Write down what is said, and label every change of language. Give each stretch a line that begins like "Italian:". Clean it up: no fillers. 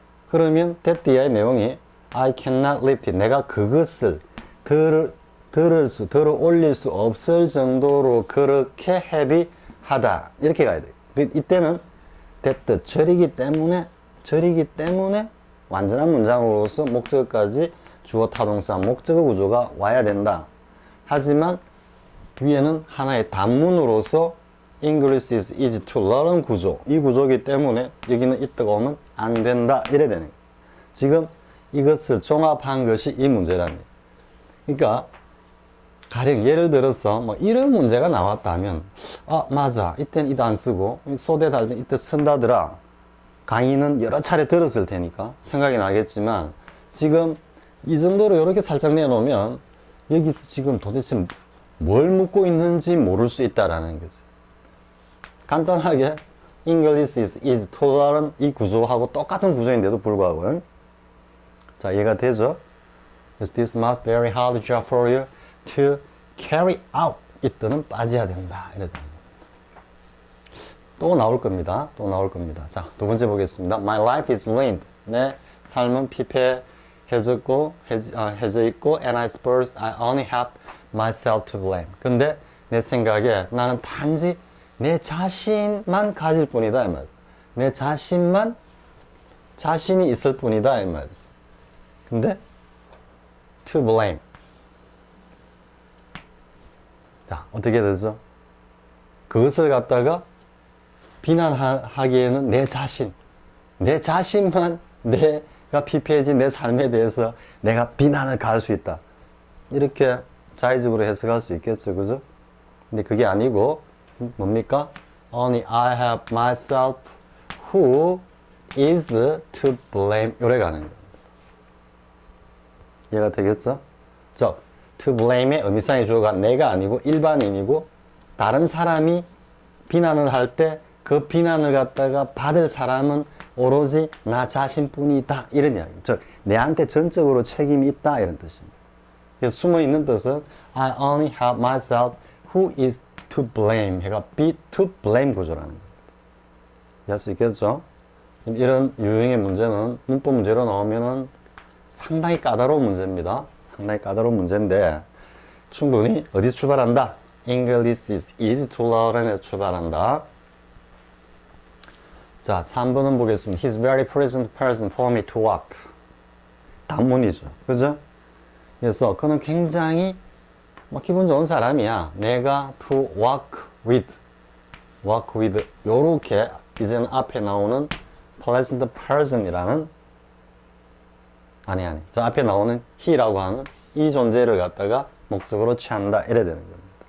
English: 그러면 that
Korean: 이하의 내용이
English: I cannot lift it.
Korean: 내가 그것을 들어 올릴 수 없을 정도로 그렇게 헤비하다. 이렇게 가야 돼. 이때는 that 절이기 때문에 완전한 문장으로서 목적어까지 주어 타동사 목적어 구조가 와야 된다. 하지만 위에는 하나의 단문으로서
English: English is easy to learn
Korean: 구조, 이 구조이기 때문에 여기는 이때가 오면 안 된다 이래야 되는 거예요. 지금 이것을 종합한 것이 이 문제라는 거예요. 그러니까 가령 예를 들어서 뭐 이런 문제가 나왔다면 맞아, 이때는 이때 안 쓰고 소대다 할 때 이때 쓴다더라. 강의는 여러 차례 들었을 테니까 생각이 나겠지만 지금 이 정도로 이렇게 살짝 내놓으면 여기서 지금 도대체 뭘 묻고 있는지 모를 수 있다라는 거지. 간단하게
English: English is easy to learn
Korean: 이 구조하고 똑같은 구조인데도 불구하고 자, 이해가 되죠?
English: This must be very hard job for you to carry out.
Korean: 이때는 빠져야 된다. 이래 되는 겁니다. 또 나올 겁니다. 자, 두 번째 보겠습니다.
English: My life is ruined.
Korean: 내 삶은 피폐해졌고, 해져 있고,
English: and I suppose I only have myself to blame.
Korean: 근데 내 생각에 나는 단지 내 자신만 가질 뿐이다. 이 말이야. 내 자신이 있을 뿐이다. 이 말이야.
English: 근데 to blame.
Korean: 자, 어떻게 되죠? 그것을 갖다가 비난하기에는 내 자신만 내가 피폐해진 내 삶에 대해서 내가 비난을 가할 수 있다. 이렇게 자의적으로 해석할 수 있겠죠, 그죠? 근데 그게 아니고 뭡니까?
English: Only I have myself who is to blame.
Korean: 요래 가는 거예요. 이해가 되겠죠? 즉, to blame의 의미상의 주어가 내가 아니고 일반인이고 다른 사람이 비난을 할 때 그 비난을 갖다가 받을 사람은 오로지 나 자신뿐이다. 이런 이야기. 즉, 내한테 전적으로 책임이 있다. 이런 뜻입니다. 그래서 숨어 있는 뜻은
English: I only have myself who is to blame.
Korean: 해가 be to blame 구조라는 겁니다. 이해할 수 있겠죠? 이런 유형의 문제는 문법 문제로 나오면은 상당히 까다로운 문제입니다. 상당히 까다로운 문제인데 충분히 어디서 출발한다?
English: English is easy to learn에서 출발한다.
Korean: 자, 3번은 보겠습니다.
English: He's very pleasant person for me to walk.
Korean: 단문이죠. 그죠? 그래서 그는 굉장히 기분 좋은 사람이야. 내가 to walk with 요렇게 이제는 앞에 나오는 pleasant person이라는 아니 저 앞에 나오는 he라고 하는 이 존재를 갖다가 목적으로 취한다 이래야 되는 겁니다.